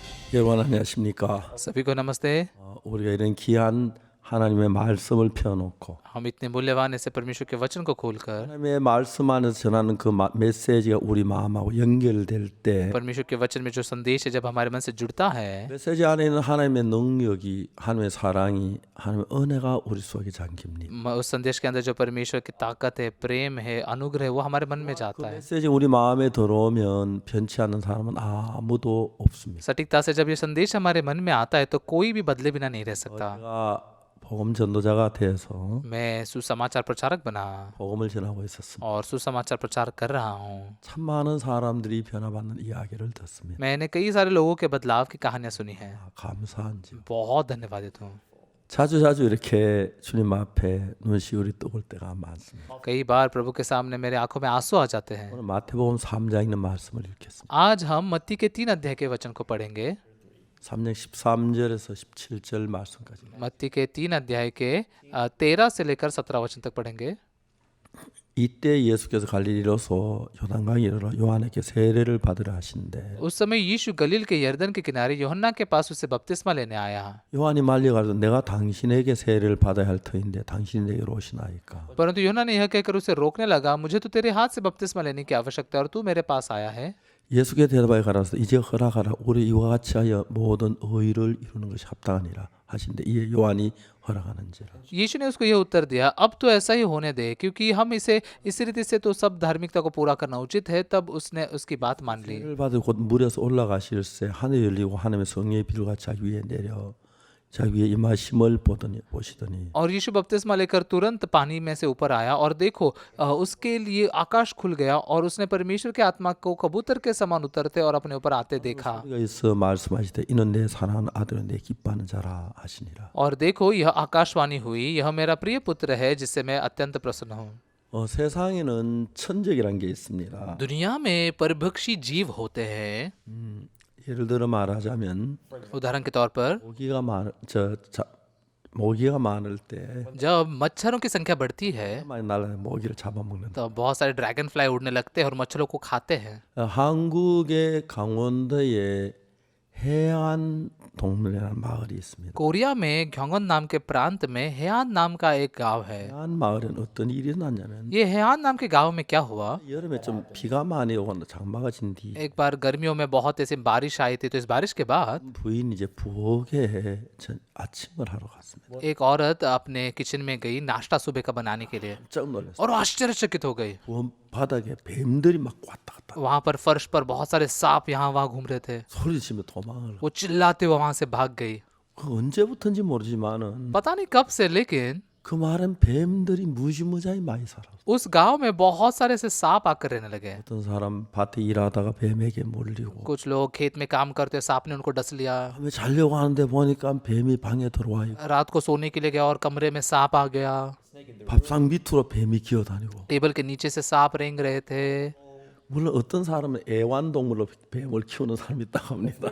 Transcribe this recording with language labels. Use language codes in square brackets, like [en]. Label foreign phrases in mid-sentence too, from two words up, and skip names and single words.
[ko] 여러분 안녕하십니까? [hi] सभी को नमस्ते। [ko] 우리가 이런 귀한 하나님의 말씀을 펴놓고 [hi] हम इतने मूल्यवान ऐसे परमेश्वर के वचन को खोलकर [ko] 하나님의 말씀 안에서 전하는 그 메시지가 우리 마음하고 연결될 때 [hi] परमेश्वर के वचन में जो संदेश है जब हमारे मन से जुड़ता है, [ko] 메시지 안에 있는 하나님의 능력이 하나님의 사랑이 하나님의 은혜가 우리 속에 잠깁니다. [hi] उस संदेश के अंदर जो परमेश्वर की ताकत है, प्रेम है, अनुग्रह है, वो हमारे मन में [ko] 그 [hi] जाता है। [ko] 메시지 우리 마음에 들어오면 변치 않는 사람은 아무도 없습니다. [hi] सटीकता से जब ये संदेश हमारे मन में आता है तो कोई भी बदले बिना नहीं रह सकता। [ko] 제가 복음 전도자가 되어서 [hi] मैं सुसमाचार प्रचारक बना [ko] 복음을 전하고 있었습니다. [hi] और सुसमाचार प्रचार कर रहा हूँ। [ko] 참 많은 사람들이 변화받는 이야기를 듣습니다. [hi] मैंने कई सारे लोगों के बदलाव की कहानियां सुनी है। [ko] 감사한지. [hi] बहुत धन्यवादित हूँ। [ko] 자주 이렇게 주님 앞에 눈시울이 뜨거울 때가 많습니다. [hi] कई बार प्रभु के सामने मेरे आंखों में आंसू आ जाते हैं। [ko] 오늘 마태복음 3장 있는 말씀을 읽겠습니다. [hi] आज हम मत्ती के 3 अध्याय के वचन को पढ़ेंगे। [ko] 3장 13절에서 17절 말씀까지. [hi] मत्ती के 3 अध्याय के 13 से लेकर 17 वचन तक पढ़ेंगे। [ko] 이때 예수께서 갈릴리로서 요단강에 이르러 요한에게 세례를 받으라 하신대. [hi] उस समय यीशु गलील के यरदन के किनारे यूहन्ना के पास उससे बपतिस्मा लेने आया। [ko] 요한이 말려가지고 내가 당신에게 세례를 받아야 할 터인데 당신이 내게로 오시나이까. [hi] परंतु यूहन्ना ने यह कहकर उसे रोकने लगा, मुझे तो तेरे हाथ से बपतिस्मा लेने की आवश्यकता है और तू मेरे पास आया है। [ko] 예수께 대답하여 가라사 이제 허락하라 우리 이와 같이 하여 모든 의를 이루는 것이 합당하니라 하신대. 이에 요한이 허락하는지라. [hi] यीशु ने उसको यह उत्तर दिया, अब तो ऐसा ही होने दे, क्योंकि हम इस रीति से तो सब धार्मिकता को पूरा करना उचित है। तब उसने उसकी बात मान ली। [ko] 세례를 받을 곧 물에서 올라가실새 하늘이 열리고 하나님의 성령의 비루가 자기 위에 내려 자기 위에 임하심을 보시더니 [hi] और यीशु बपतिस्मा लेकर तुरंत पानी में से ऊपर आया और देखो उसके लिए आकाश खुल गया और उसने परमेश्वर के आत्मा को कबूतर के समान उतरते और अपने ऊपर आते देखा। [ko] 소리가 있어 말씀하시되 이는 내 사랑하는 아들은 내 기뻐하는 자라 하시니라. [hi] और देखो यह आकाशवाणी हुई, यह मेरा प्रिय पुत्र है जिससे मैं अत्यंत प्रसन्न हूँ। [ko] 세상에는 천적이란 게 있습니다. [hi] दुनिया में परभक्षी जीव होते हैं। [ko] 예를 들어 말하자면 [hi] उदाहरण के तौर पर [ko] 모기가 많을 때 [hi] जब मच्छरों की संख्या बढ़ती है [ko] 많이 날아요. 모기를 잡아먹는. [hi] तो बहुत सारे [en] dragon fly [hi] उड़ने लगते हैं और मच्छरों को खाते हैं। [ko] 한국의 강원도에 해안 동물이라는 마을이 있습니다. [hi] कोरिया में ग्योंगन नाम के प्रांत में हेयान नाम का एक गांव है। [ko] 해안 마을엔 어떤 일이 났냐면 [hi] ये हेयान नाम के गांव में क्या हुआ, [ko] 여름에 좀 비가 많이 오고 장마가 진 뒤 [hi] एक बार गर्मियों में बहुत ऐसी बारिश आई थी, तो इस बारिश के बाद [ko] 부인이 이제 부엌에 아침을 하러 갔습니다. [hi] एक औरत अपने किचन में गई नाश्ता सुबह का बनाने के लिए [ko] 깜짝 놀랐어요. [hi] और आश्चर्यचकित हो गई। [ko] 부엌 바닥에 뱀들이 막 왔다 갔다 [hi] वहां पर फर्श पर बहुत सारे सांप यहाँ वहां घूम रहे थे। [ko] 소리 지르며 도망을. [hi] वो चिल्लाते हुए वहां से भाग गई। [ko] 그 언제부터인지 모르지만은 [hi] पता नहीं कब से, लेकिन [ko] 그 마을엔 뱀들이 무지무지하게 많이 살아. [hi] उस गांव में बहुत सारे ऐसे सांप आकर रहने लगे। [ko] 어떤 사람 밭에 일하다가 뱀에게 물리고 [hi] कुछ लोग खेत में काम करते सांप ने उनको डस लिया। [ko] 밤에 자려고 하는데 보니까 뱀이 방에 들어와 있고 [hi] रात को सोने के लिए गया और कमरे में सांप आ गया। [ko] 밥상 밑으로 뱀이 기어다니고. [hi] टेबल के नीचे से सांप रेंग रहे थे। [ko] 물론 어떤 사람은 애완동물로 뱀을 키우는 사람이 있다고 합니다.